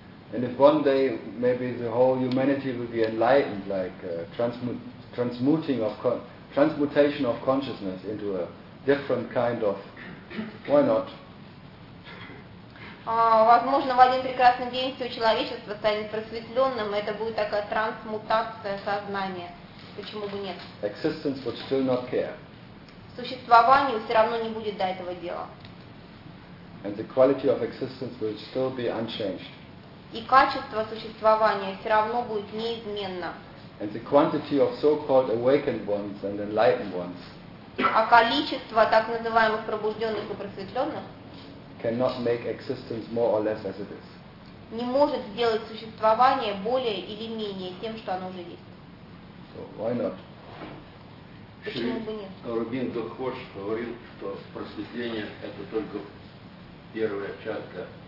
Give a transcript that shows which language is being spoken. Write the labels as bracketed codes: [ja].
[en] And if one day maybe the whole humanity will be enlightened, like transmutation of consciousness into a different kind of, why not? [ru] Возможно, в один прекрасный день все человечество станет просветленным, это будет такая трансмутация сознания. Почему бы нет? [en] Existence would still not care. [ru] Существованию все равно не будет до этого дела. [en] And the quality of existence will still be unchanged. [ru] И качество существования все равно будет неизменно. [en] And the quantity of so-called awakened ones and enlightened ones. [ru] А количество так называемых пробужденных и просветленных [en] cannot make existence more or less as it is. [ru] Не может сделать существование более или менее тем, что оно уже есть. [en] So why not? [ru] Почему бы нет? Рубин Дохош говорил, что просветление это только первая чатка